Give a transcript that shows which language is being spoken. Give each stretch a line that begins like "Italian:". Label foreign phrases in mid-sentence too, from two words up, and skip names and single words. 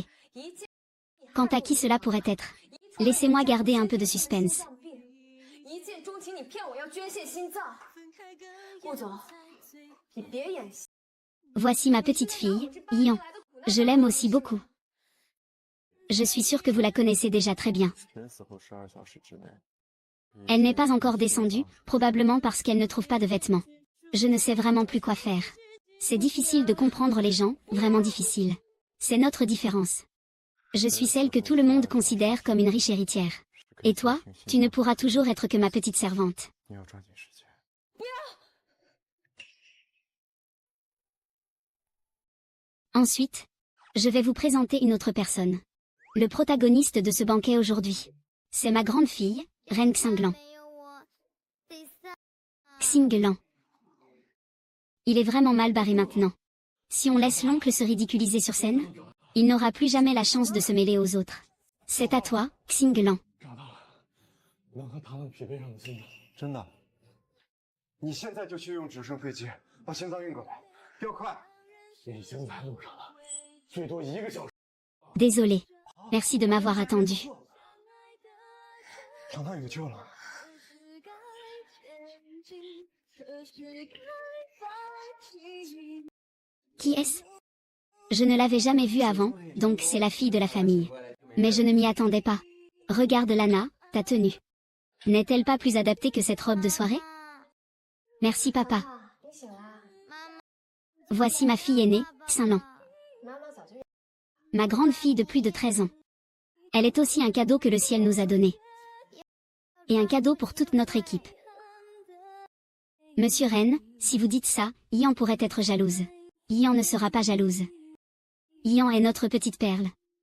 French: Quant à qui cela pourrait être, laissez-moi garder un peu de suspense. Voici ma petite fille, Yan. Je l'aime aussi beaucoup. Je suis sûre que vous la connaissez déjà très bien.
Chinese: 人死后12小时之内。
French: Elle n'est pas encore descendue, probablement parce qu'elle ne trouve pas de vêtements. Je ne sais vraiment plus quoi faire. C'est difficile de comprendre les gens, vraiment difficile. C'est notre différence. Je suis celle que tout le monde considère comme une riche héritière. Et toi, tu ne pourras toujours être que ma petite servante.
Chinese: 你要抓紧时间。
French: Ensuite, je vais vous présenter une autre personne. Le protagoniste de ce banquet aujourd'hui. C'est ma grande fille, Reine Xinglan.
Chinese: 没有我，得散。 Xinglan.
French: Il est vraiment mal barré maintenant. Si on laisse l'oncle se ridiculiser sur scène, il n'aura plus jamais la chance de se mêler aux autres. C'est à toi, Xinglan.
Chinese: 长大了，能和糖糖匹配上的心脏。真的。你现在就去用直升飞机把心脏运过来，要快。已经在路上了，最多1个小时。
French: Désolé. Merci de m'avoir attendu. 糖糖有救了。 Qui est-ce? Je ne l'avais jamais vue avant, donc c'est la fille de la famille. Mais je ne m'y attendais pas. Regarde Lana, ta tenue. N'est-elle pas plus adaptée que cette robe de soirée? Merci papa.
Chinese: 你醒啦？妈妈，
French: Voici ma fille aînée, Xinglan.
Chinese: 妈妈早就。
French: Ma grande fille de plus de 13 ans. Elle est aussi un cadeau que le ciel nous a donné. Et un cadeau pour toute notre équipe. Monsieur Ren, si vous dites ça, Yan pourrait être jalouse. Yan ne sera pas jalouse. Yan est notre petite perle.